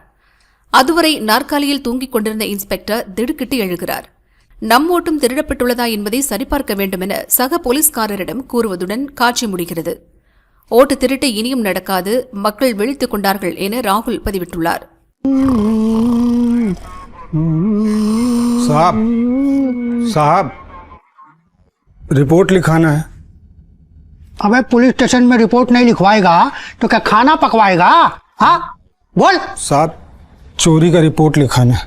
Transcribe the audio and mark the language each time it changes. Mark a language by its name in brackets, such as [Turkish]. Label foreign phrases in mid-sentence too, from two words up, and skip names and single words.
[Tamil] அதுவரை நாற்காலியில் தூங்கிக் கொண்டிருந்த இன்ஸ்பெக்டர் திடுக்கிட்டு எழுகிறார். நம் ஓட்டும் திருடப்பட்டுள்ளதா என்பதை சரிபார்க்க வேண்டும் என சக போலீஸ்காரரிடம் கூறுவதுடன் காட்சி முடிகிறது. ஓட்டு திருட்டு இனியும் நடக்காது, மக்கள் விழித்துக் கொண்டார்கள் என ராகுல் பதிவிட்டுள்ளார். [Hindi] साहब रिपोर्ट लिखाना है। अबे [English] police station [Hindi] में रिपोर्ट नहीं लिखवाएगा तो क्या खाना पकवाएगा? हाँ बोल। साहब चोरी का रिपोर्ट लिखाना है।